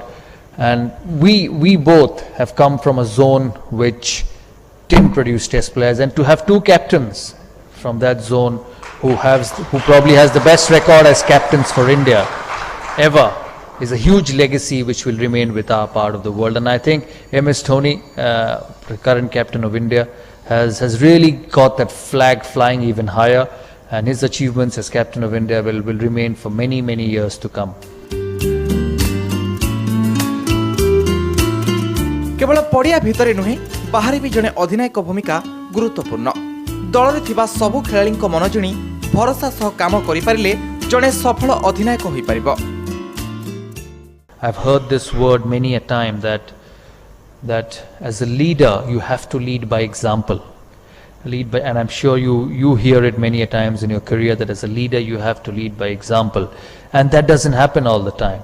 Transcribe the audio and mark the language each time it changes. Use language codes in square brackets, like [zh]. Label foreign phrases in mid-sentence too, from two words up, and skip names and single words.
[en] And we both have come from a zone which didn't produce test players, and to have 2 captains from that zone who probably has the best record as captains for India ever is a huge legacy which will remain with our part of the world. And I think MS Dhoni, the current captain of India, has really got that flag flying even higher, and his achievements as captain of India will remain for many, many years to come. [or] କେବଳ ପଡ଼ିଆ ଭିତରେ ନୁହେ ବାହର ଭି ଜଡ଼େ ଅଧିନାୟକ ଭୂମିକା ଗୁରୁତ୍ୱପୂର୍ଣ୍ଣ। ଦଳ ମେଁ ଥିବା ସବୁ ଖେଳାଳି ମନ ଜିଣି ଭରସା ସହ କାମ କରି ପାରିଲେ ଜଡ଼େ ସଫଳ ଅଧିନାୟକ ହୋଇ ପରିବୋ। [en] I've heard this word many a time that as a leader you have to lead by example. And I'm sure you hear it many a times in your career, that as a leader you have to lead by example, and that doesn't happen all the time.